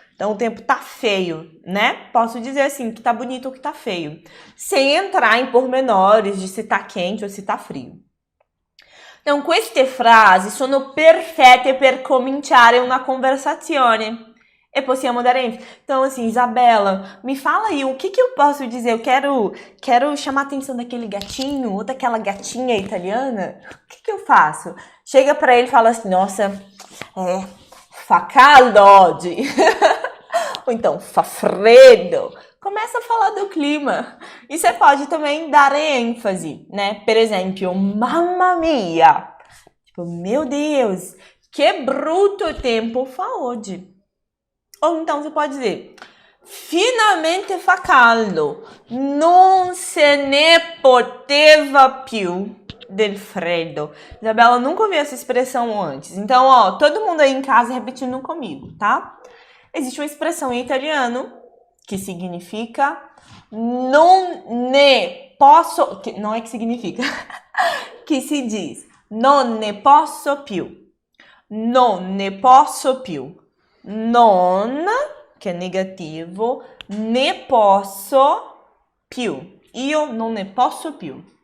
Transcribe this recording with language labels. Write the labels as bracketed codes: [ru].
[pt] Então o tempo tá feio, né? Posso dizer assim, que tá bonito ou que tá feio. Sem entrar em pormenores de se tá quente ou se tá frio. [it] Então, queste frasi sono perfette per cominciare una conversazione. E possiamo dare ênfase. [pt] Então, assim, Isabela, me fala aí, o que eu posso dizer? Eu quero chamar a atenção daquele gatinho ou daquela gatinha italiana. O que eu faço? Chega pra ele e fala assim, nossa, [it] fa caldo oggi. [pt] Ou então, [it] fa freddo. [pt] Começa a falar do clima. E você pode também dar ênfase, né? Por exemplo, mamma mia. Tipo, meu Deus, que [it] brutto tempo fa oggi. [pt] Ou então você pode dizer, [it] finalmente fa caldo. Non se ne poteva più del freddo. [pt] Isabela, eu nunca ouvi essa expressão antes. Então, todo mundo aí em casa repetindo comigo, tá? Existe uma expressão em italiano que significa [it] non ne posso, [pt] que não é que significa, que se diz [it] non ne posso più, non ne posso più, non, [pt] que é negativo, [it] ne posso più, io non ne posso più.